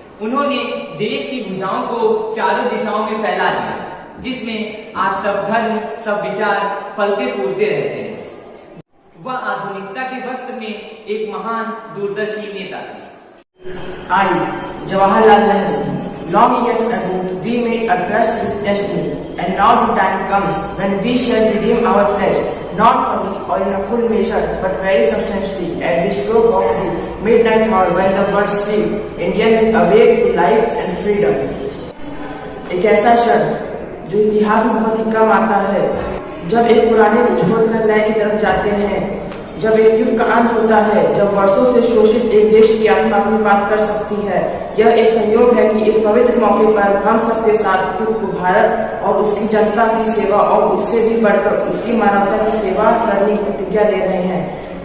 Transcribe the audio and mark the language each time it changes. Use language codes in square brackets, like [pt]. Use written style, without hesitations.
[hi] उन्होंने देश की भुजाओं को चारों दिशाओं में फैला दिया, जिसमें आज सब धर्म, सब विचार फलते फूलते रहते हैं। वह आधुनिकता के वस्त्र में एक महान दूरदर्शी नेता थे। [en] I, Jawaharlal Nehru. Long years ago, we made a trust with destiny, and now the time comes when we shall redeem our pledge, not only or in a full measure, but very substantially at the stroke of the midnight hour when the birds sleep. Indian will awake to life and freedom. [hi] एक ऐसा क्षण जो इतिहास में बहुत ही कम आता है, जब एक पुराने को छोड़कर नए की तरफ जाते हैं, जब एक युग का अंत होता है, जब वर्षों से शोषित एक देश की आत्मा अपनी बात कर सकती है। यह एक संयोग है कि इस पवित्र मौके पर हम सबके साथ खुद को भारत और उसकी जनता की सेवा और उससे भी बढ़कर उसकी मानवता की सेवा करने की प्रतिज्ञा ले रहे हैं।